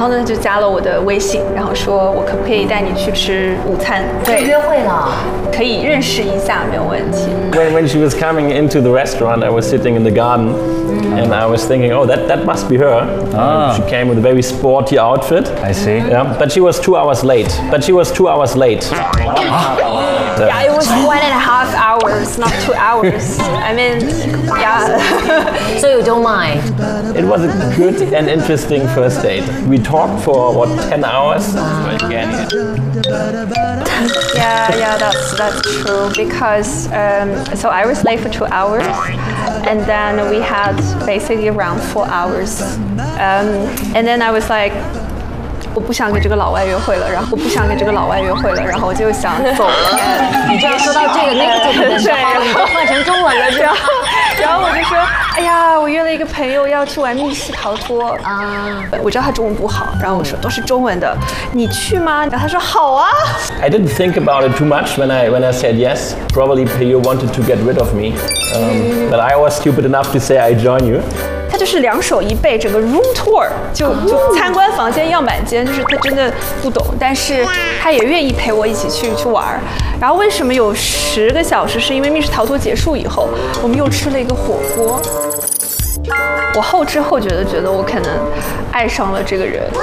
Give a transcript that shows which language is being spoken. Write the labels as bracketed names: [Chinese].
[Chinese] 然后呢，就加了我的微信，然后说我可不可以带你去吃午餐？对，约会了，可以认识一下，没有问题。 [English] When she was coming into the restaurant, I was sitting in the garden, and I was thinking, oh, that must be her. She came with a very sporty outfit. I see. Yeah, but she was 2 hours late. Yeah, it was 1.5 hours, not 2 hours. I mean, yeah. So you don't mind? It was a good and interesting first date. We talked for, what, 10 hours? Yeah, that's true. Because, so I was late for 2 hours. And then we had basically around 4 hours. And then I was like, [Chinese] 我不想跟这个老外约会了，然后我就想走了。你这样说到这个那个字的时候，你都换成中文了，然后我就说，哎呀，我约了一个朋友要去玩密室逃脱啊。我知道他中文不好，然后我说都是中文的，你去吗？然后他说好啊。 [English] I didn't think about it too much when I said yes. Probably you wanted to get rid of me, but I was stupid enough to say I join you. [Chinese] 就是两手一背，整个 room tour 就参观房间样板间，就是他真的不懂，但是他也愿意陪我一起去玩。然后为什么有10个小时？是因为密室逃脱结束以后，我们又吃了一个火锅。我后知后觉的觉得我可能爱上了这个人。